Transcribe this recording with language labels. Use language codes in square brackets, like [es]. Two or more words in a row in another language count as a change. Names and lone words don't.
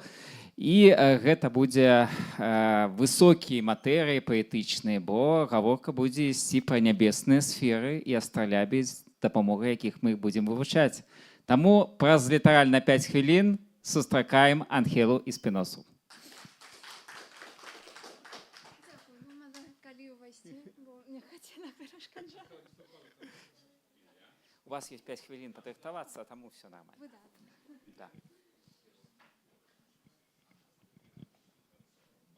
[be] І гэта будзе высокія матэрыі паэтычныя, бо гаворка будзе ісці пра нябесныя сферы і астралябі, з дапамогай якіх мы іх будзем вывучаць. Таму праз літаральна 5 хвілін сустракаем Ангелу Эспиносу. [ru] У вас есть [uk] 5 хвилин подрихтоваться, а тому все нормально. Да.